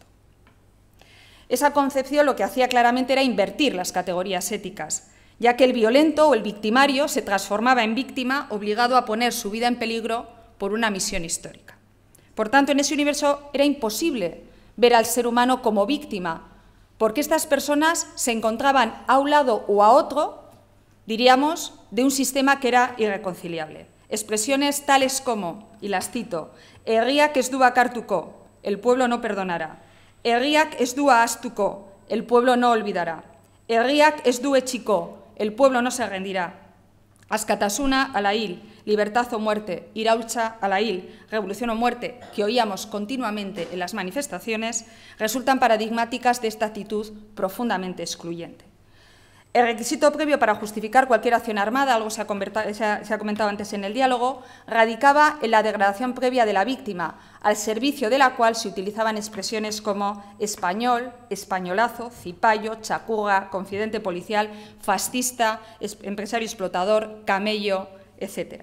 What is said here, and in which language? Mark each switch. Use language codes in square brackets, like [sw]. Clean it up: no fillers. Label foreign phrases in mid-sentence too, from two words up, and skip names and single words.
[es] Esa concepción lo que hacía claramente era invertir las categorías éticas, ya que el violento o el victimario se transformaba en víctima obligado a poner su vida en peligro por una misión histórica. Por tanto, en ese universo era imposible ver al ser humano como víctima, porque estas personas se encontraban a un lado o a otro, diríamos, de un sistema que era irreconciliable. Expresiones tales como, y las cito, [eu] «Herriak ez du bakartuko, [es] el pueblo no perdonará. [eu] Herriak ez du ahaztuko, [es] el pueblo no olvidará. [eu] Herriak ez du etsiko, [es] el pueblo no se rendirá. [eu] Askatasuna a la hil, [es] libertad o muerte, [eu] iraultza a la hil, [es] revolución o muerte, que oíamos continuamente en las manifestaciones, resultan paradigmáticas de esta actitud profundamente excluyente. El requisito previo para justificar cualquier acción armada, algo se ha comentado antes en el diálogo, radicaba en la degradación previa de la víctima, al servicio de la cual se utilizaban expresiones como español, españolazo, cipayo, chacurra, confidente policial, fascista, empresario explotador, camello, etc.